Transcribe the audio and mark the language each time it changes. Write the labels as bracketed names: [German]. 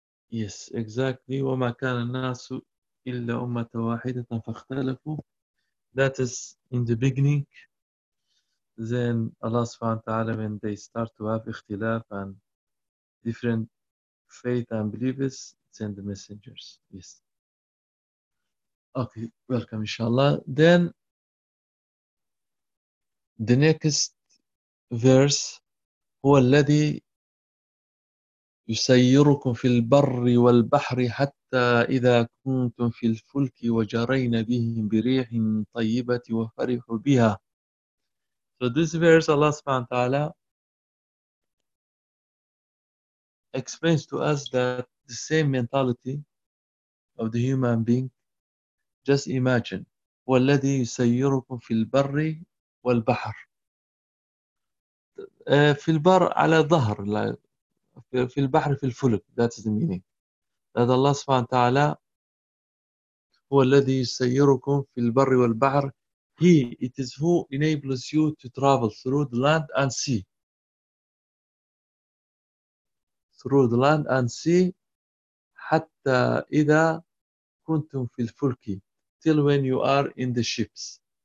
[English] Yes, exactly. [Arabic] وَمَا كَانَ النَّاسُ إِلَّا أُمَّةً وَاحِدَةً فَاخْتَلَفُوا. [English] That is in the beginning. Then Allah subhanahu wa ta'ala, when they start to have ikhtilaf and different faith and believers, send the messengers. Yes. Okay, welcome inshallah. Then the next verse, [Arabic] هو الذي يسيركم في البر والبحر حتى إذا كنتم في الفلك وجرين بهم بريح طيبة وفرحوا بها. [English] So this verse, Allah subhanahu wa ta'ala explains to us that the same mentality of the human being, just imagine, [Arabic] هو الذي يسيركم في البر والبحر. في البر على ظهر, في البحر في الفلك, [English] that's the meaning. [Arabic] That Allah سبحانه وتعالى هو الذي يسيركم في البر والبحر. [English] He, it is who enables you to travel through the land and sea. Through the land and sea, [Arabic] حتى إذا كنتم في الفلك, [English] till when you are in the ships.